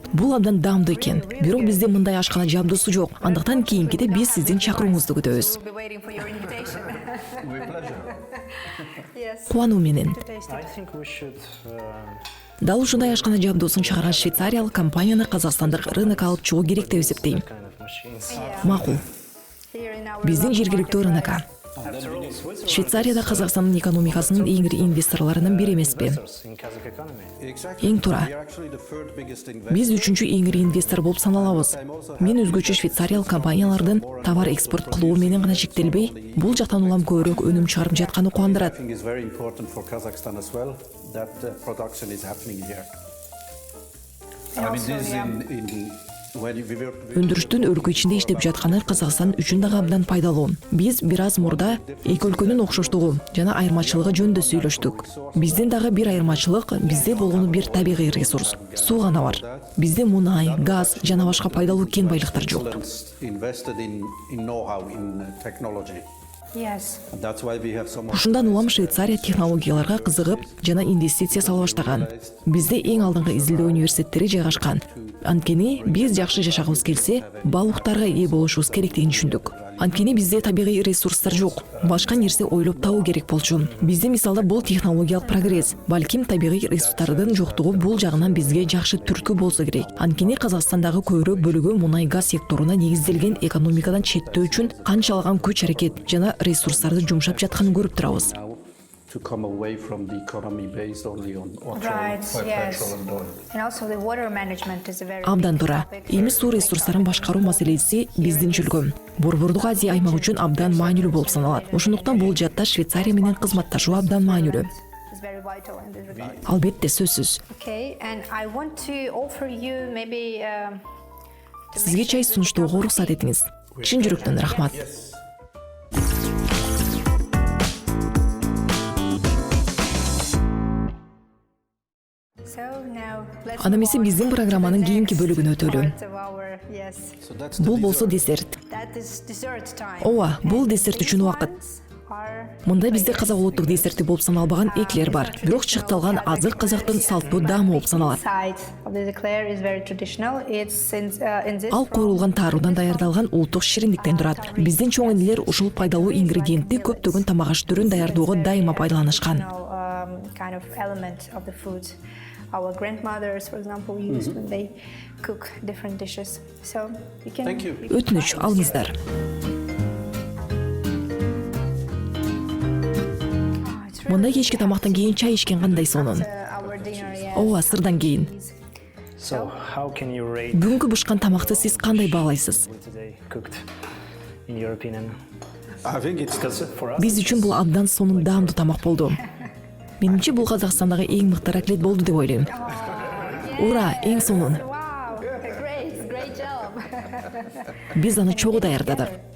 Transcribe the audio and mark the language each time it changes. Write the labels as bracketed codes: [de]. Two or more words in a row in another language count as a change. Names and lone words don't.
[ky] Бул абдан даамдуу экен. Бирок бизде мындай ашкана жабдуусу жок. Андыктан кийинкиде биз сиздин чакырууңузду күтөбүз. [en] We'll be waiting for your invitation. With pleasure. Yes. [ky] Кубануу менен. [en] Taste I it. think we should. [ky] Дал ушундай ашкана жабдуусун чыгарган швейцариялык компанияны казакстандык рынокко алып чыгуу керек деп эсептейм. [en] Kind of machines. [ky] Макул. [en] Here in our [ky] Биздин [en] local [ky] жергиликтүү [en] market, [ky] рынокко. [en] After all, Switzerland [ky] Швейцарияда Казакстандын экономикасынын эң ири инвесторлорунун бири эмеспи? [en] in Kazakh economy. Exactly. [ky] Эң туура. [en] We are actually the third biggest investor. [ky] Биз үчүнчү эң ири инвестор болуп саналабыз. Мен өзгөчө швейцариялык компаниялардын товар экспорт кылуу менен гана чектелбей, бул жактан улам көбүрөөк өнүм чыгарып жатканы [en] I [ky] кубандырат. [en] think it's very important for Kazakhstan as well that production is happening here. And I mean, also, this is yeah. in when we were. [ky] Өндүрүштүн өлкө ичинде иштеп жатканы Казакстан үчүн дагы абдан пайдалуу. Биз бир аз мурда эки өлкөнүн окшоштугу жана айырмачылыгы жөнүндө сүйлөштүк. Биздин дагы бир айырмачылык бизде болгону бир табигый ресурс, суу гана бар. Бизде мунай, газ жана башка пайдалуу кен байлыктар жок. [en] Invested in know-how, in technology. Yes. And that's why we have some. [ky] Ушундан улам Швейцария технологияларга кызыгып жана инвестиция сала баштаган. Бизде эң алдыңкы изилдөө университеттери жайгашкан. Анткени биз жакшы жашагыбыз келсе, балуктарга ээ болушубуз керектигин түшүндүк. Анткени бизде табигый ресурстар жок. Башка нерсе ойлоп табуу керек болчу. Бизде мисалда бул технологиялык прогресс, балким табигый ресурстардын жоктугу бул жагынан бизге жакшы түрткү болсо керек. Анткени Казакстандагы көбүрөөк бөлүгү мунай газ секторуна негизделген экономикадан четтөө үчүн канчалаган күч аракет жана ресурстарды жумшап жатканын көрүп турабыз. [en] Now to come away from the economy based only on oil, Right, yes. petrol and oil. And also the water management is a very [ky] Абдан [en] big [ky] туура. [en] topic. [ky] Эми суу ресурстарын башкаруу маселеси биздин чөлгө. Борбордук Азия аймагы үчүн абдан маанилүү болуп саналат. Ошондуктан бул жаатта Швейцария менен кызматташуу абдан маанилүү. [en] It's very vital in this regard. [ky] Албетте, сөзсүз. [en] Okay, and I want to offer you maybe to [ky] Сизге [en] make [ky] чай [en] sure [ky] сунуштоого [en] with [ky] уруксат [en] coffee. [ky] этиңиз. Чын жүрөктөн рахмат. [en] So now let's [ky] Анда [en] move [ky] эмесе [en] on [ky] биздин программанын [en] to the [ky] кийинки [en] next [ky] бөлүгүнө өтөлү. [en] part of our- yes. So that's the [ky] Бул болсо [en] dessert. [ky] десерт. [en] That is dessert time. [ky] Ооба, бул [en] And [ky] десерт [en] these [ky] үчүн убакыт. [en] ones are [ky] Мында бизде казак улуттук десерти болуп саналбаган эклер бар. Бирок чыкталган азык казактын салтуу даамы болуп саналат. [en] Side of the eclair is very traditional. It's in this [ky] Ал куурулган тааруудан даярдалган улуттук шириндиктен турат. Биздин чоң энелер ушул пайдалуу ингредиентти көптөгөн тамак аш түрүн даярдоого дайыма пайдаланышкан. [en] Kind of element of the food. Our grandmothers, for example, use when they cook different dishes. So you can. Thank you. [ky] Өтүнүч алыңыздар. [en] It's really [ky] Мында кечки тамактан кийин чай ичкен кандай сонун. [en] our dinner. Yes. [ky] Ооба, сырдан кийин. [en] So, how can you rate [ky] Бүгүнкү бышкан тамакты сиз кандай баалайсыз? [en] today cooked, in your opinion? I think it's Because for us, [ky] Биз үчүн бул абдан сонун даамдуу тамак болду. Менимче бул Казакстандагы эң мыкты раклет болду деп ойлойм. Ура, эң сонун. [en] Wow, great job. [ky] Биз аны чогуу даярдадык.